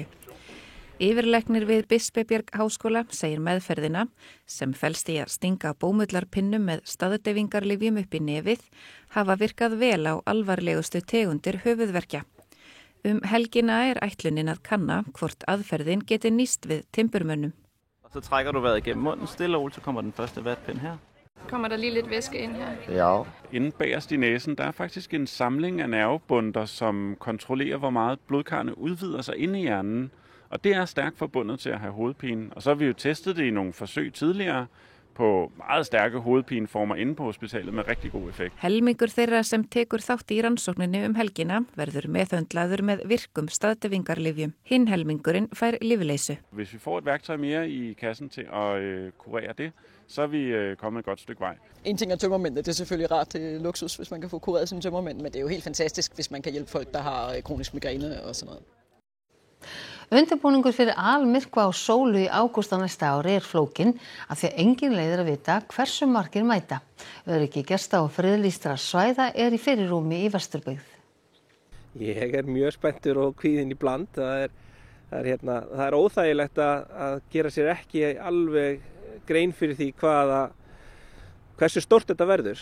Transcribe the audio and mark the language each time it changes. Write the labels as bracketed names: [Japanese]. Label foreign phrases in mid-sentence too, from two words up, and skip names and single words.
[Icelandic] Yfirlæknir við Bispebjerg háskóla segir meðferðina, sem felst í að stinga bómullarpinnum með staðdeyfingarlyfjum upp í nefið, hafa virkað vel á alvarlegustu tegundir höfuðverkja. Helgina er ætlunin að kanna hvort aðferðin geti nýst við timburmönnum. [Danish] Så trækker du vejret igennem munden stille og roligt, så kommer den første vatpind her. Kommer der lige lidt væske ind her? Ja. Inden bagerst i næsen, der er faktisk en samling af nervebunder, som kontrollerer, hvor meget blodkarrene udvider sig inde i hjernen. Og det er stærkt forbundet til at have hovedpine. Og så har vi jo testet det i nogle forsøg tidligere på meget stærke hovedpineformer inde på hospitalet med rigtig god effekt. [Icelandic] Helmingur þeirra sem tekur þátt í rannsókninni helgina verður meðhöndlaður með virkum staðdeyfingarlyfjum. Hinn helmingurinn fær lyfleysu. [Danish] Hvis vi får et værktøj mere i kassen til at kurere det, så er vi kommet et godt stykke vej. En ting er tømmermændene, det er selvfølgelig rart til luksus, hvis man kan få kureret sine tømmermænd, men det er jo helt fantastisk, hvis man kan hjælpe folk, der har kronisk migræne og sådan noget. [Icelandic] Undirbúningur fyrir almyrkva á sólu í ágúst á næsta ári er flókinn af því að engin leiðir að vita hversu margir mæta. Öryggi gesta og friðlýstra svæða er í fyrirrúmi í Vesturbyggð. Ég er mjög spenntur og kvíðinn í bland. Það er óþægilegt að gera sér ekki alveg grein fyrir því hversu stórt þetta verður.